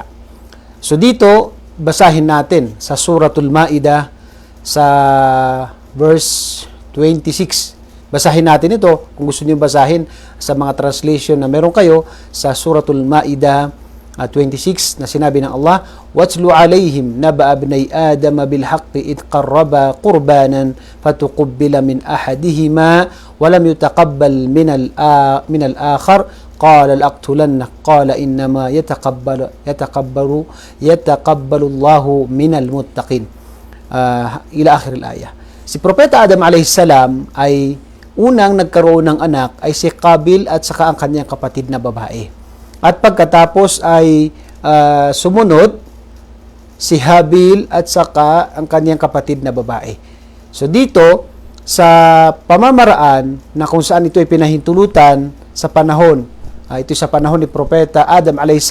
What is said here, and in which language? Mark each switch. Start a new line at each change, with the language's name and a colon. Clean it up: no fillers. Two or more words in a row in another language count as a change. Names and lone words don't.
Filipino: So dito, basahin natin sa Suratul Ma'idah, sa verse 26. Basahin natin ito kung gusto niyo basahin sa mga translation na meron kayo sa Suratul Ma'idah 26 na sinabi ng Allah,
Arabic: "واتل عليهم نبأ ابني آدم بالحق إذ قربا قربانا فتقبل من أحدهما ولم يتقبل من الآخر قال لأقتلنك قال إنما يتقبل الله من المتقين." إلى آخر الآية.
Filipino: Si Propeta Adam a.s. ay unang nagkaroon ng anak ay si Qabil at saka ang kanyang kapatid na babae. At pagkatapos ay sumunod si Habil at saka ang kanyang kapatid na babae. So dito, sa pamamaraan na kung saan ito ay pinahintulutan sa panahon, ito sa panahon ni Propeta Adam a.s.